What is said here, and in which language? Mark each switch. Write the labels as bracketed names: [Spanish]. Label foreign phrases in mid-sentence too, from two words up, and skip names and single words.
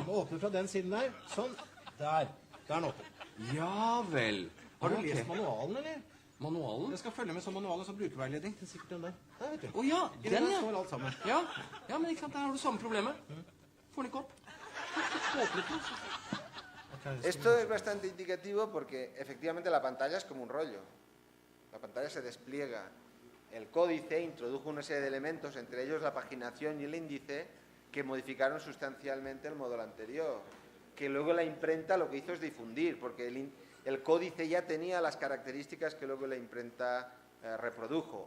[Norwegian] du må åpne fra den siden der. Sånn. Der. Der er den åpen. Ja vel. Har du Ok. lest manualen, eller? Manualen? Jeg skal følge med som manual og som brukerveiledning. Det er sikkert den der. Der, vet du. Å ja, Inni den, der ja. står alt sammen. Ja. Ja, men ikke sant, der har du samme problemet. Får den ikke opp. Åpnet den. Ok, [Spanish] Esto es bastante indicativo porque efectivamente la pantalla es como un rollo. La pantalla se despliega. El códice introdujo una serie de elementos, entre ellos la paginación y el índice, que modificaron sustancialmente el modelo anterior. Que luego la imprenta lo que hizo es difundir, porque el códice ya tenía las características que luego la imprenta reprodujo.